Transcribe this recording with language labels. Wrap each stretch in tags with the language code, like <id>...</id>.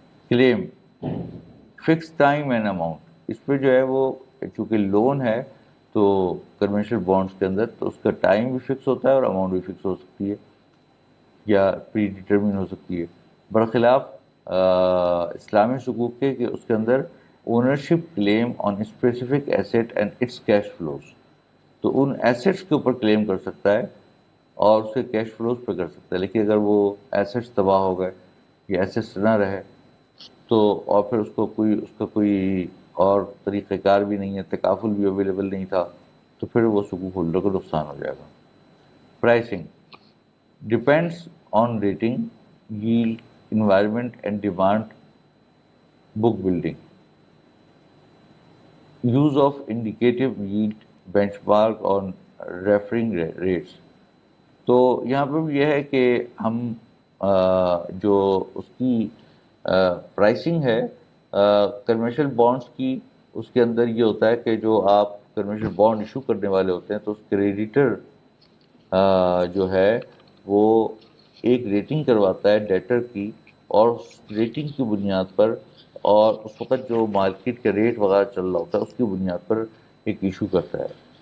<ur>Claim,</ur> <en>fix time and amount,</en> <ur>اس پہ جو ہے وہ چونکہ لون ہے تو کنونشنل بانڈس کے اندر تو اس کا ٹائم بھی فکس ہوتا ہے اور اماؤنٹ بھی فکس ہو سکتی ہے یا پری ڈیٹرمن ہو سکتی ہے، برخلاف اسلامی سکوک کے کہ اس کے اندر</ur> <en>ownership claim on specific asset and its cash flows,</en> <ur>تو ان ایسٹس کے اوپر کلیم کر سکتا ہے اور اس کے کیش فلوز پہ کر سکتا ہے. لیکن اگر وہ ایسٹس تباہ ہو گئے یا ایسٹس نہ رہے تو اور پھر اس کا کوئی اور طریقہ کار بھی نہیں ہے، تکافل بھی اویلیبل نہیں تھا، تو پھر وہ سکوک ہولڈر کو نقصان ہو جائے گا.</ur> <en>Pricing depends on rating, yield, environment and demand, book building. Use of indicative yield, benchmark on referring rates.</en> <ur>تو یہاں پہ بھی یہ ہے کہ ہم جو اس کی پرائسنگ ہے کنونشنل بانڈس کی، اس کے اندر یہ ہوتا ہے کہ جو آپ کنونشنل بانڈ ایشو کرنے والے ہوتے ہیں تو اس کریڈیٹر جو ہے وہ ایک ریٹنگ کرواتا ہے ڈیٹر کی، اور اس ریٹنگ کی بنیاد پر اور اس وقت جو مارکیٹ کا ریٹ وغیرہ چل رہا ہوتا ہے اس کی بنیاد پر ایک ایشو کرتا ہے.</ur>